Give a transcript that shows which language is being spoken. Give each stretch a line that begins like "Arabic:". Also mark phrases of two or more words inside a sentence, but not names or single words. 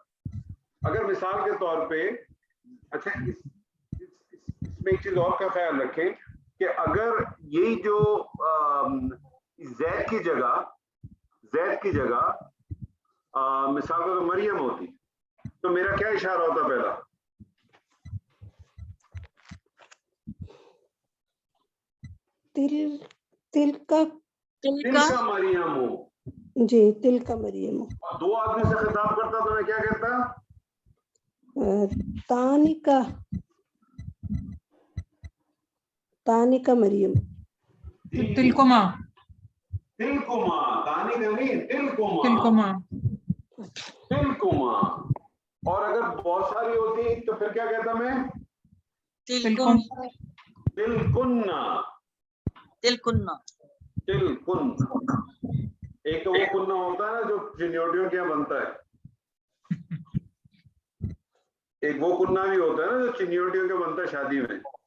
Urdu: اگر مثال کے طور پہ, اچھا اس میں ایک چیز اور کا خیال رکھیں کہ اگر یہی جو زید کی جگہ مثال کا مریم ہوتی تو میرا کیا اشارہ ہوتا پہلا؟
Arabic: تل کا
Urdu: مریم ہو. جی,
Arabic: تل کا مریم.
Urdu: دو آدمی سے خطاب کرتا تو میں کیا کہتا؟
Arabic: تانیکا مریم. تلکما.
Urdu: تانیکا نہیں, تلکما. اور اگر بہت ساری ہوتی تو پھر کیا کہتا میں؟
Arabic: تلکنہ.
Urdu: ایک تو وہ کننا ہوتا ہے نا جو چنیوٹیوں کے یہاں بنتا ہے, ایک وہ کننا بھی ہوتا ہے نا جو چنیوٹیوں کے بنتا ہے شادی میں.